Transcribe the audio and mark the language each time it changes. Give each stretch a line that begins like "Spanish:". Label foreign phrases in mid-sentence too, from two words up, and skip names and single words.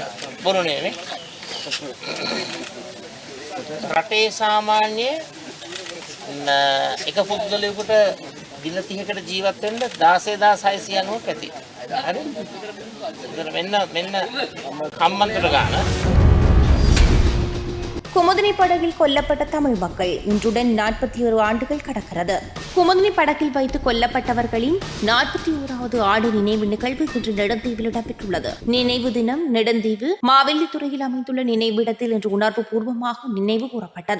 Sinhala: බොරුනේ නේ. රටේ සාමාන්‍ය එක පුද්ගලයෙකුට දින 30කට ජීවත් වෙන්න 16,690ක් ඇති. හරි? මෙන්න කම්මන්තර ගාන.
Tamil: குமுதினி படகில் கொல்லப்பட்ட தமிழ் மக்கள் இன்றுடன் 41 ஆண்டுகள் கடக்கிறது. குமுதினி படகில் வைத்து கொல்லப்பட்டவர்களின் 41வது ஆண்டு நினைவு நிகழ்வு இன்று நெடுந்தீவில் இடம்பெற்றுள்ளது. நினைவு தினம் நெடுந்தீவு மாவெல்லித்துறையில் அமைந்துள்ள நினைவிடத்தில் இன்று உணர்வு பூர்வமாக நினைவு கூறப்பட்டது.